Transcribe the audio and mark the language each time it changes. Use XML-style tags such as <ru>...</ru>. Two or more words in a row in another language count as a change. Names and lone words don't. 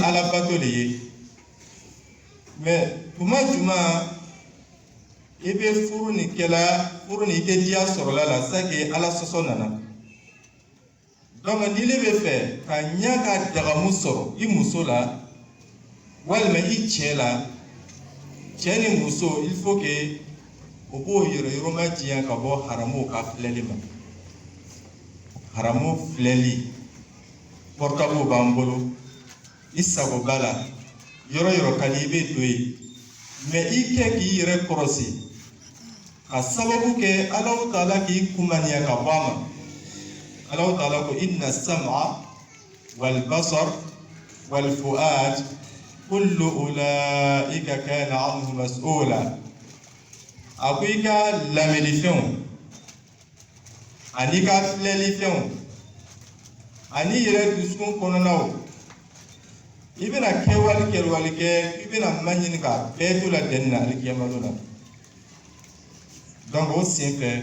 <bm>ala bato de ye mais tuma juma i bɛ furu nin kɛla furu nin i tɛ diya sɔrɔla la sake ala sɔsɔ nana donc n'i le bɛ fɛ ka ɲa ka dagamu sɔrɔ i muso la walima i cɛ la cɛ ni muso</bm> <fr>il faut que</fr> <bm>o b'o yɛrɛ yɔrɔma janya ka bɔ haramu ka filɛli ma haramu filɛli portable b'an bolo i sago b'a la yɔrɔ yɔrɔ ka di i bɛ don yen mais i kɛ k'i yɛrɛ kɔrɔsi ka sababu kɛ ala taala k'i kumaniya ka bɔ a ma ala taala ko</bm> <ar>إن السمع والبصر والفؤاد كل أولئك كان عنه مسؤولا</ar> <bm>a ko i ka lamɛnni fɛnw ani ka filɛli fɛnw ani yɛrɛ dusukun kɔnɔnaw i bɛna kɛwale kɛ i bɛna maɲini ka bɛɛ to la dɛnni na alikiyama la donc o sen fɛ</bm>